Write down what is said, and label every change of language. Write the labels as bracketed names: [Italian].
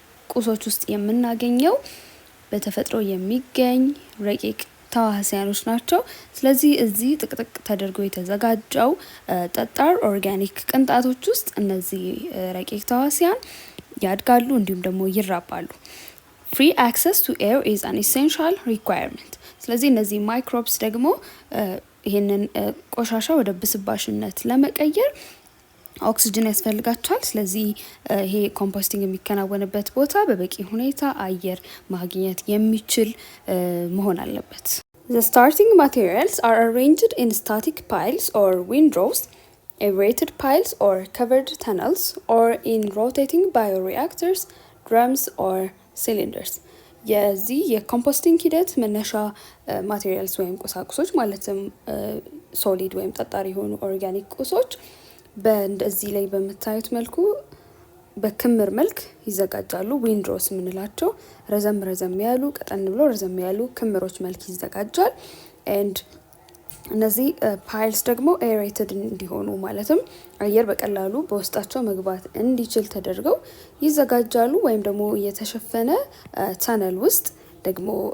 [Amharic] ቁሶች ውስጥ የምናገኘው በተፈጥሮ የሚገኝ ረቂቅ ተዋሲያኖች ናቸው። ስለዚህ እዚህ ጥቅጥቅ ተደርጎ የተዘጋጀው ጠጣር ኦርጋኒክ ቅንጣቶች ውስጥ እነዚህ ረቂቅ ተዋሲያን ያድጋሉ እንዲሁም ደግሞ ይራባሉ። [English] Free access to air is an essential requirement. [Amharic] ስለዚህ እነዚህ ማይክሮብስ ደግሞ ይህንን ቆሻሻ ወደ ብስባሽነት ለመቀየር ኦክሲጅን ያስፈልጋቸዋል። ስለዚህ ይሄ ኮምፖስቲንግ የሚከናወንበት ቦታ በበቂ ሁኔታ አየር ማግኘት የሚችል መሆን አለበት። [English] The starting materials are arranged in static piles or windrows, aerated piles or covered tunnels, or in rotating bioreactors, drums or cylinders. [Amharic] የዚህ የኮምፖስቲንግ ሂደት መነሻ ማቴሪያልስ ወይም ቁሳቁሶች ማለትም ሶሊድ ወይም ጠጣሪ የሆኑ ኦርጋኒክ ቁሶች በእንደዚህ ላይ በምታዩት መልኩ በክምር መልክ ይዘጋጃሉ። ዊንድሮስ የምንላቸው ረዘም ያሉ ቀጠን ብሎ ረዘም ያሉ ክምሮች መልክ ይዘጋጃል። ኤንድ እነዚህ ፓይልስ ደግሞ ኤሬትድ እንዲሆኑ ማለትም አየር በቀላሉ በውስጣቸው መግባት እንዲችል ተደርገው ይዘጋጃሉ። ወይም ደግሞ የተሸፈነ ታነል ውስጥ ደግሞ